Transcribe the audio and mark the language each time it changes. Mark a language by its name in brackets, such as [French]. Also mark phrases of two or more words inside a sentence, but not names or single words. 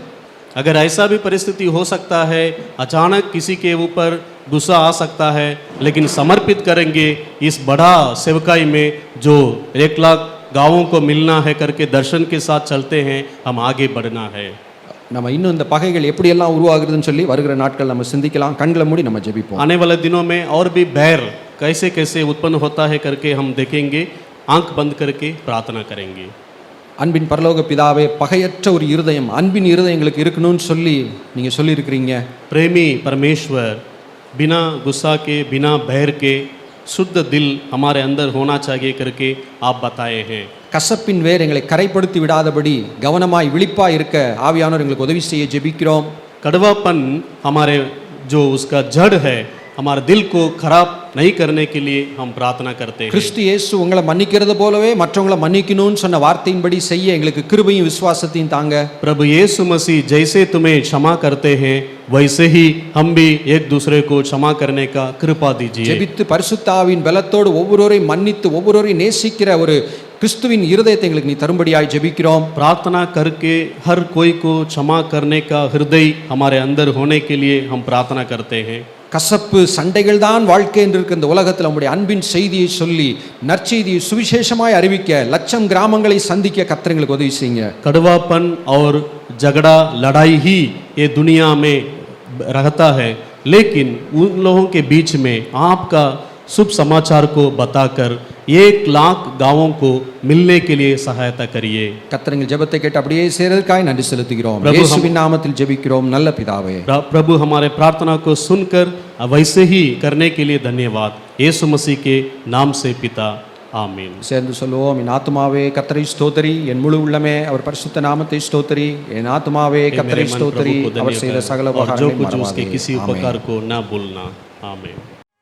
[Hindi] अगर ऐसा भी परिस्थिति हो सकता है, अचानक किसी के ऊपर गुस्सा आ सकता है, लेकिन समर्पित करेंगे इस बड़ा सेवकाई में जो 1 लाख गाँवों को मिलना है करके दर्शन के साथ चलते हैं, हम आगे बढ़ना है। [Tamil] நம்ம இன்னும் இந்த பகைகள் எப்படியெல்லாம் உருவாகுதுன்னு சொல்லி வருகிற நாட்கள் நம்ம சிந்திக்கலாம். கண்களை மூடி நம்ம ஜெபிப்போம். [Hindi] आने वाले दिनों में और भी बैर कैसे कैसे उत्पन्न होता है करके हम देखेंगे, आंख बंद करके प्रार्थना करेंगे। [Tamil] அன்பின் பரலோக பிதாவே, பகையற்ற ஒரு இருதயம், அன்பின் இருதயம் எங்களுக்கு இருக்கணும்னு சொல்லி நீங்கள் சொல்லியிருக்கிறீங்க. [Hindi] प्रेमी परमेश्वर, बिना गुस्सा के, बिना बैर के शुद्ध दिल हमारे अंदर होना चाहिए करके आप बताए हैं। [Tamil] கசப்பின் வேர் எங்களை கரைப்படுத்தி விடாதபடி கவனமாய் விழிப்பாய் இருக்க ஆவியானவர் எங்களுக்கு உதவி செய்ய ஜெபிக்கிறோம். [Hindi] कड़वापन हमारे जो उसका जड़ है, हमारे दिल को खराब नहीं करने के लिए हम प्रार्थना करते हैं। [Tamil] கிறிஸ்து இயேசு உங்களை மன்னிக்கிறது போலவே மற்றவங்களை மன்னிக்கணும்னு சொன்ன வார்த்தையின்படி செய்ய எங்களுக்கு கிருபையும் விசுவாசத்தையும் தாங்க. [Hindi] प्रभु यीशु मसीह जैसे तुम्हें क्षमा करते हैं, वैसे ही हम भी एक दूसरे को क्षमा करने का कृपा दीजिए। [Tamil] ஜெபித்து பரிசுத்த ஆவியின் பலத்தோடு ஒவ்வொருவரையும் மன்னித்து ஒவ்வொருவரையும் நேசிக்கிற ஒரு கிறிஸ்துவின் இருதயத்தை எங்களுக்கு நீ தரும்படியாய் ஜெபிக்கிறோம். [Hindi] प्रार्थना करके हर कोई को क्षमा करने का हृदय हमारे अंदर होने के लिए हम प्रार्थना करते हैं। [Tamil] கசப்பு சண்டைகள் தான் வாழ்க்கை என்று இருக்க இந்த உலகத்தில் நம்முடைய அன்பின் செய்தியை சொல்லி நற்செய்தியை சுவிசேஷமாய் அறிவிக்க 1,00,000 கிராமங்களை சந்திக்க கர்த்தர் எங்களுக்கு உதவி செய்யுங்க. [Hindi] कड़वापन और झगड़ा लड़ाई ही ये दुनिया में रहता है, लेकिन उन लोगों के बीच में आपका शुभ समाचार को बताकर 1 लाख गांवों को मिलने के लिए सहायता करिए। [Tamil] கர்த்தர் எங்கள் ஜெபத்தை கேட்டு அப்படியே செய்றதற்காய் நன்றி செலுத்துகிறோம். [Hindi] प्रभु [Tamil] இயேசுவின் நாமத்தில் ஜெபிக்கிறோம் நல்ல பிதாவே. [Hindi] प्रभु हमारे प्रार्थना को सुनकर वैसे ही करने के लिए धन्यवाद। यीशु मसीह के नाम से पिता, आमीन। [Tamil] சேர்ந்து சொல்லுவோம், என் ஆத்துமாவே கர்த்தரை ஸ்தோத்திரி, என் முழு உள்ளமே அவர் பரிசுத்த நாமத்தை ஸ்தோத்திரி, என் ஆத்துமாவே [Hindi] हे [Tamil] கர்த்தரை [Hindi] मेरे मन [Tamil] ஸ்தோத்திரி, [Hindi] प्रभु को [Tamil] அவர் [Hindi] धन्य [Tamil] செய்த [Hindi] कर [Tamil] சகல [Hindi] और जो [Tamil] உபகாரங்களையும் [Hindi] कुछ उसके [Tamil] மறவாதே. [Hindi] किसी [Tamil] ஆமென். [Hindi] उपकार को ना भूलना। आमीन।